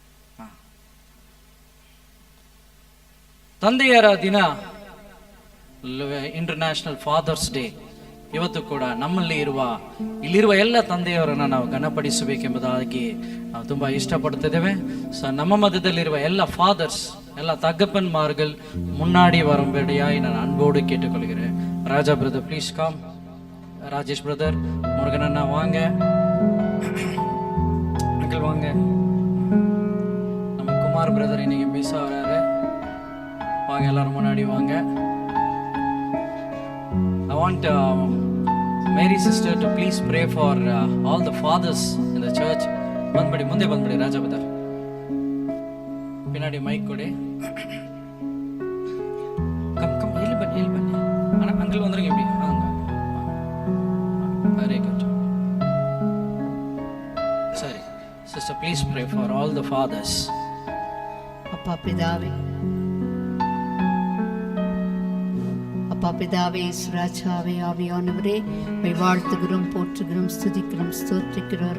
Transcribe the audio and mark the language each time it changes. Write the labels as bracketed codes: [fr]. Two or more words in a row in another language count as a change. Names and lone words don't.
[kn] ತಂದೆಯರ ದಿನ, ಇಂಟರ್ನ್ಯಾಷನಲ್ ಫಾದರ್ಸ್ ಡೇ. ಇವತ್ತು ಕೂಡ ನಮ್ಮಲ್ಲಿ ಇಲ್ಲಿರುವ ಎಲ್ಲ ತಂದೆಯವರನ್ನು ನಾವು ಗಣಪಡಿಸಬೇಕೆಂಬುದಾಗಿ ನಾವು ತುಂಬ ಇಷ್ಟಪಡ್ತಿದ್ದೇವೆ. ಸೊ ನಮ್ಮ ಮಧ್ಯದಲ್ಲಿರುವ ಎಲ್ಲ ಫಾದರ್ಸ್, ಎಲ್ಲ [ta] தகப்பன்மார்கள் முன்னாடி வரும்படியாய் நான் அன்போடு கேட்டுக்கொள்கிறேன். ராஜா பிரதர் [en] please come. [ta] ராஜேஷ் பிரதர், முருகன் அண்ணா வாங்க, அங்கிள் வாங்க. நம்ம குமார் பிரதர் இன்னைக்கு மிஸ் ஆகிறாரு, வாங்க எல்லாரும் முன்னாடி வாங்க. [en] I want Mary sister to please pray for all the fathers in the church. [kn] ಬಂದ್ಬಿಡಿ, ಮುಂದೆ ಬಂದ್ಬಿಡಿ ರಾಜಾ ಬ್ರದರ್. [ta] பின்னாடி மைக் கொடு. [kn] கம் ಇಲ್ಲಿ ಬನ್ನಿ ಅಣ್ಣ, ಅಂಕಲ್ வந்துருங்க. [ta] இப்படி [en] very good. சரி sister, please pray for all the fathers. [ta] அப்பா பிதாவே, ராஜாவே, ஆவியானவரே, வாழ்த்துகிறோம், போற்றுகிறோம், ஸ்துதிக்கிறோம், ஸ்தோத்திரிக்கிறோம்.